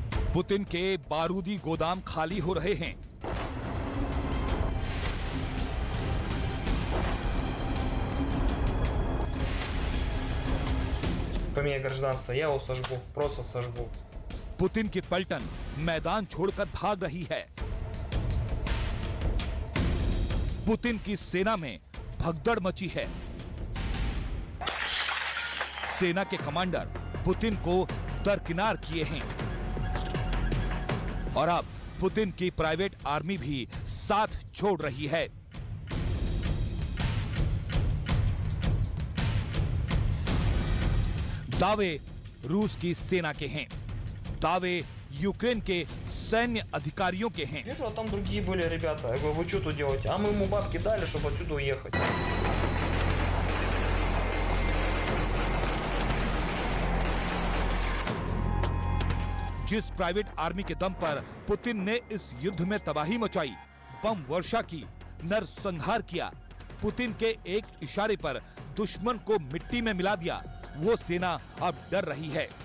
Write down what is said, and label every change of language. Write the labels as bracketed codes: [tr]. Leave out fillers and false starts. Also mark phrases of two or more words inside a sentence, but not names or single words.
[hi] पुतिन के बारूदी गोदाम खाली हो रहे हैं। [ru] Поменяй гражданство, я его сожгу, просто сожгу. [hi] पुतिन की पलटन मैदान छोड़कर भाग रही है। पुतिन की सेना में भगदड़ मची है। सेना के कमांडर पुतिन को दरकिनार किए हैं और अब पुतिन की [en] private army [hi] भी साथ छोड़ रही है। दावे रूस की सेना के हैं, दावे यूक्रेन के सैन्य अधिकारियों के हैं। [ru] Вижу, а там другие были ребята. Я говорю, вы что тут делаете? А мы ему бабки дали, чтобы отсюда уехать. [hi] जिस [en] private army [hi] के दम पर पुतिन ने इस युद्ध में तबाही मचाई, बम वर्षा की, नरसंहार किया, पुतिन के एक इशारे पर दुश्मन को मिट्टी में मिला दिया, वो सेना अब डर रही है।